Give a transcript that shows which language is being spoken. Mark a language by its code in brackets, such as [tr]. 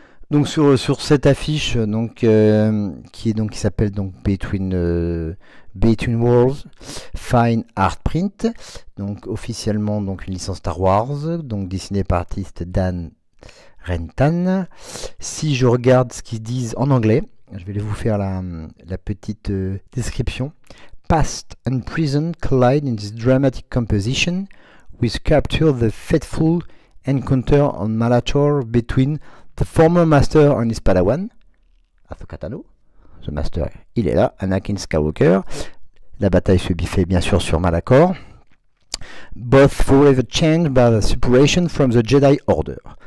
[fr] Donc sur cette affiche donc qui s'appelle donc Between Worlds Fine Artprint, donc officiellement donc une licence Star Wars, donc dessinée par l'artiste Dan Rentan. Si je regarde ce qu'ils disent en anglais, je vais vous faire la petite description. [en] Past and present collide in this dramatic composition, which capture the fateful encounter on Malator between the former master and his padawan, Ahsoka Tano. The master, [fr] il est là, Anakin Skywalker. La bataille se fait bien sûr sur Malachor. [en] Both forever changed by the separation from the Jedi Order.